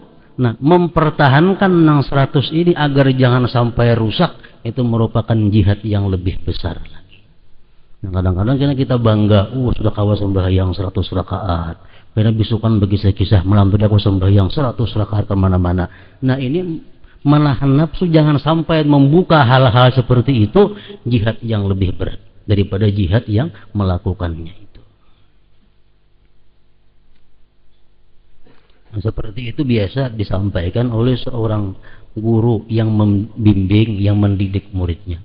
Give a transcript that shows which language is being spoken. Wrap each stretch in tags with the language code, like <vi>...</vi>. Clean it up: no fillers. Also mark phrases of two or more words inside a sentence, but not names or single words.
<id>Nah, mempertahankan nang 100 ini agar jangan sampai rusak, itu merupakan jihad yang lebih besar lagi. Nah, kadang-kadang kita bangga, sudah kawa sembahyang 100 rakaat. Karena bisukan bagi saya kisah malam tadi aku sembahyang 100 rakaat kemana-mana. Nah, ini menahan nafsu jangan sampai membuka hal-hal seperti itu, jihad yang lebih berat daripada jihad yang melakukannya. Nah, seperti itu biasa disampaikan oleh seorang guru yang membimbing, yang mendidik muridnya.</id>